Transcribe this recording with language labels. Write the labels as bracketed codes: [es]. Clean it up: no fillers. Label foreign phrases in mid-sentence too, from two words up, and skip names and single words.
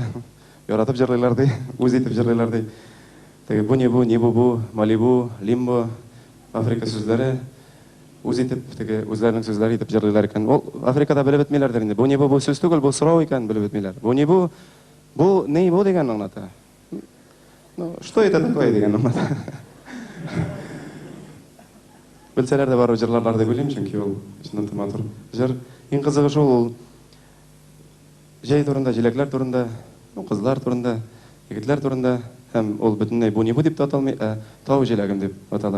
[tt] Яратып җырлыйлар ди, үз итеп җырлыйлар ди. Теге бу ни бу, Малибу, Лимбо, Африка сүзләре үз итеп, теге үзләренең сүзләре итеп җырлыйлар икән. Ул Африкада белеп бетмиләрдер инде. Бу ни бу сүз түгел, бу сорау икән, белеп бетмиләр. Бу ни бу дигән аңлата. [ru] Ну, что это такое [tt] дигән аңлата. Белсәләр дә бар җырлар бар дип уйлыйм, чөнки ул чыннан матур җыр. Иң кызыгы шул, ул җәй турында, җиләкләр турында, кызлар турында, егетләр турында. Һәм ул бөтенләй бу ни бу дип тә аталмый, тау җиләгем дип атала.